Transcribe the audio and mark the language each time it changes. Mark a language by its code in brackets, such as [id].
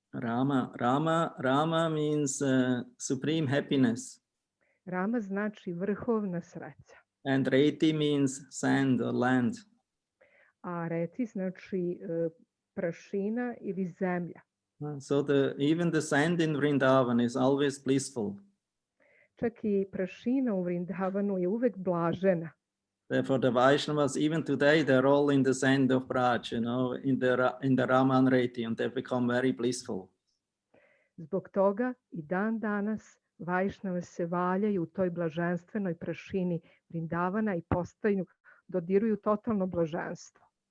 [en] Rama means supreme happiness. [sr] Rama znači vrhovna sreća. [en] And Reti means sand or land. [sr] A Reti znači prašina ili zemlja. [en] So even the sand in Vrindavan is always blissful. [sr] Čak i prašina u Vrindavanu je uvek blažena. [en] Therefore, the Vaishnavas, even today, they're all in the sand of Braj, in the Raman Reti, and they become very blissful. [sr] Zbog toga i dan danas Vajšnave se valjaju u toj blaženstvenoj prašini Vrindavana i dodiruju totalno blaženstvo.